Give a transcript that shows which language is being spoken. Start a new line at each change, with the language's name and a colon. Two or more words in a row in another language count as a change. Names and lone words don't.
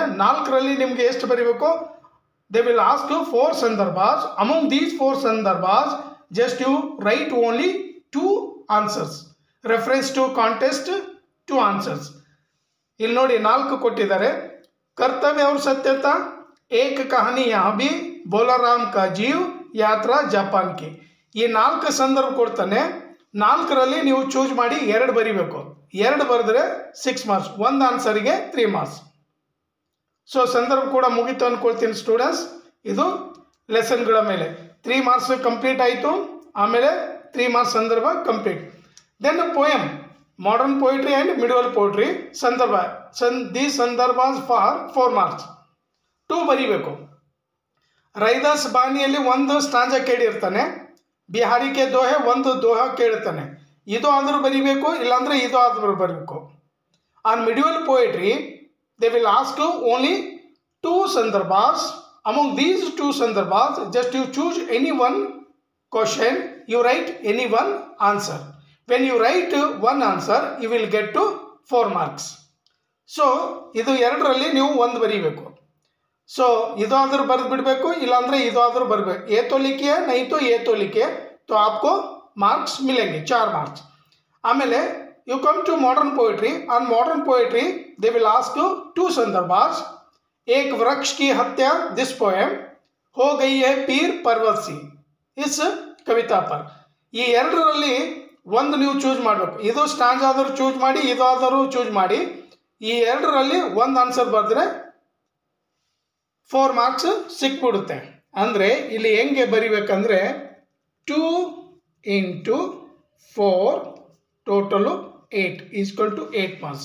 Kannada: 4ರಲ್ಲಿ ನಿಮಗೆ ಎಷ್ಟು ಬರೀಬೇಕು?
English: they will ask 4 ಸಂದರ್ಭs. among these 4 ಸಂದರ್ಭs just you write only 2 answers. reference to context 2 answers.
Kannada: ಇಲ್ಲಿ ನೋಡಿ 4 ಕೊಟ್ಟಿದ್ದಾರೆ.
Hindi: ಕರ್ತವ್ಯ और सत्यता, एक कहानी यहाँ भी, बोलाराम का जीव, यात्रा जापान की.
Kannada: ಈ 4 ಸಂದರ್ಭ ಕೊಡ್ತಾನೆ. 4ರಲ್ಲಿ ನೀವು ಚೂಸ್ ಮಾಡಿ 2 ಬರೀಬೇಕು. 2 ಬರೆದ್ರೆ 6 ಮಾರ್ಕ್ಸ್, 1 ಆನ್ಸರಿಗೆ 3 ಮಾರ್ಕ್ಸ್. ಸೊ ಸಂದರ್ಭ ಕೂಡ ಮುಗಿತು ಅಂದ್ಕೊಳ್ತೀನಿ ಸ್ಟೂಡೆಂಟ್ಸ್. ಇದು ಲೆಸನ್ಗಳ ಮೇಲೆ 3 ಮಾರ್ಕ್ಸ್ ಕಂಪ್ಲೀಟ್ ಆಯಿತು. ಆಮೇಲೆ 3 ಮಾರ್ಕ್ಸ್ ಸಂದರ್ಭ ಕಂಪ್ಲೀಟ್.
English: then poem, modern poetry and middle poetry ಸಂದರ್ಭ. these ಸಂದರ್ಭ for 4 marks. 2 ಬರೀಬೇಕು.
Kannada: ರೈದಾಸ್ ಬಾನಿಯಲ್ಲಿ 1 ಸ್ಟಾಂಜಾ ಕೇಳಿರ್ತಾನೆ. ಬಿಹಾರಿ ಕೆ ದೋಹೆ 1 ದೋಹಾ ಕೇಳ್ತಾನೆ. ಇದು ಆದರೂ ಬರೀಬೇಕು, ಇಲ್ಲಾಂದರೆ ಇದು ಆದರೂ ಬರಬೇಕು.
English: on middle poetry they will ask only 2 ಸಂದರ್ಭs. among these 2 ಸಂದರ್ಭs just you choose any 1 question, you write any 1 answer. when you write 1 answer you will get to 4 marks.
Kannada: ಸೊ ಇದು 2ರಲ್ಲಿ ನೀವು 1 ಬರೀಬೇಕು. ಸೊ ಇದು ಆದರೂ ಬರೆದು ಬಿಡಬೇಕು, ಇಲ್ಲಾಂದರೆ ಇದು ಆದರೂ ಬರಬೇಕು.
Hindi: ए तो लिखिए नहीं तो ये तो लिखिए, तो आपको मार्क्स मिलेंगे 4 मार्क्स.
English: ಆಮೇಲೆ you come to modern poetry. on modern poetry they will ask 2 ಸಂದರ್ಭs.
Hindi: एक वृक्ष की हत्या,
English: this poem,
Hindi: हो गई है पीर पर्वत सी, इस कविता पर.
Kannada: ಈ 2ರಲ್ಲಿ 1 ನೀವು ಚೂಸ್ ಮಾಡಬೇಕು. ಇದು ಸ್ಟಾಂಜ್ ಆದರೂ ಚೂಸ್ ಮಾಡಿ, ಇದು ಆದರೂ ಚೂಸ್ ಮಾಡಿ. ಈ 2ರಲ್ಲಿ 1 ಆನ್ಸರ್ ಬರೆದ್ರೆ 4 ಮಾರ್ಕ್ಸ್ ಸಿಕ್ಬಿಡುತ್ತೆ. ಅಂದರೆ ಇಲ್ಲಿ ಹೆಂಗೆ ಬರಿಬೇಕಂದ್ರೆ 2 × 4 ಟೋಟಲು 8
English: equal to 8 marks.